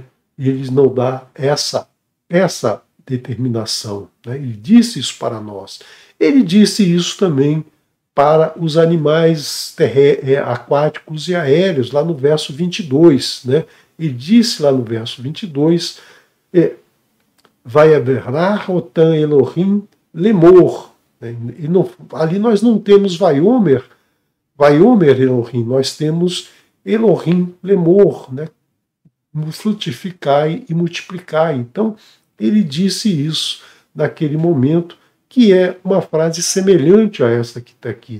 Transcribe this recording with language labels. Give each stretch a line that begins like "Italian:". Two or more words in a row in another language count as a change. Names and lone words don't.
Portuguese: Ele não dá essa determinação. Né? Ele disse isso para nós. Ele disse isso também para os animais aquáticos e aéreos, lá no verso 22. Né? Ele disse lá no verso 22,
Hebrew: ויברך אותם אלהים לאמר.
Portuguese: Né? Ali nós não temos
Hebrew: ויאמר אלהים,
Portuguese: nós temos
Hebrew: אלהים לאמר,
Portuguese: né? Frutificai e multiplicai. Então, ele disse isso naquele momento, que é uma frase semelhante a essa que está aqui.